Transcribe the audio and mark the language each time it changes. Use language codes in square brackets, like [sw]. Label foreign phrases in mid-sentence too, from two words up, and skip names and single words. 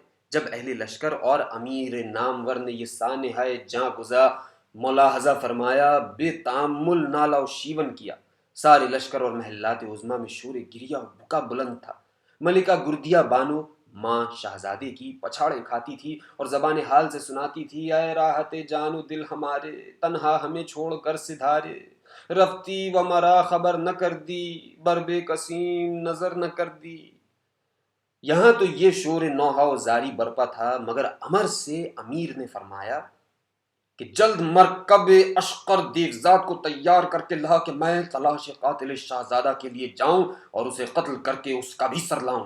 [ur] جب اہل لشکر اور امیر نامور نے یہ سانحہ جاں گزا ملاحظہ فرمایا، بے تامل نالہ و شیون کیا۔ سارے لشکر اور محلات عظمیٰ میں شور گریہ و بکا بلند تھا۔ ملکہ گردیا بانو ماں شہزادے کی پچھاڑے کھاتی تھی اور زبان حال سے سناتی تھی، اے راحت جان و دل ہمارے، تنہا ہمیں چھوڑ کر سدھارے، [fa] رفتی و مرا خبر نہ کر دی، بر بے قسیم نظر نہ کر دی۔ [ur] یہاں تو یہ شور نوحہ و زاری برپا تھا، مگر امر سے امیر نے فرمایا کہ جلد مرکب اشقر دیوزاد کو تیار کر کے لا کہ میں تلاش قاتل شہزادہ کے لیے جاؤں اور اسے قتل کر کے اس کا بھی سر لاؤں۔